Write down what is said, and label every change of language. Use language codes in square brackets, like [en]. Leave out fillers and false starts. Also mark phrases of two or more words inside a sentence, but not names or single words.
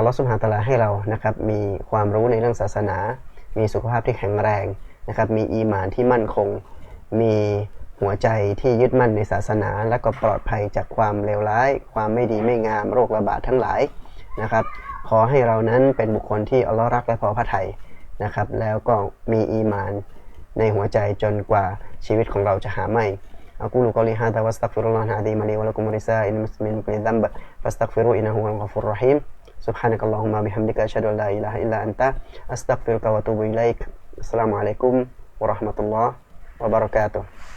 [th] เลาะห์ [ar] سبحانه وتعالى [th] ให้เรานะครับมีความรู้ในเรื่องศาสนามีสุขภาพที่แข็งแรงนะครับมีอีหม่านที่มั่นคงมีหัวใจที่ยึดมั่น ในศาสนาและก็ปลอดภัยจากความเลวร้ายความไม่ดีไม่งามโรคระบาดทั้งหลายนะครับขอให้เรานั้นเป็นบุคคลที่อัลเลาะห์รักและพอพระทัยนะครับแล้วก็มีอีหม่านในหัวใจจนกว่าชีวิตของเราจะหาไม่ [ar] أقول قولي هذا واستغفر الله العظيم لي ولكم ولسائر المسلمين من كل ذنب فاستغفروه إنه هو الغفور الرحيم سبحانك اللهم وبحمدك أشهد أن لا إله إلا أنت أستغفرك وأتوب إليك السلام عليكم ورحمة الله وبركاته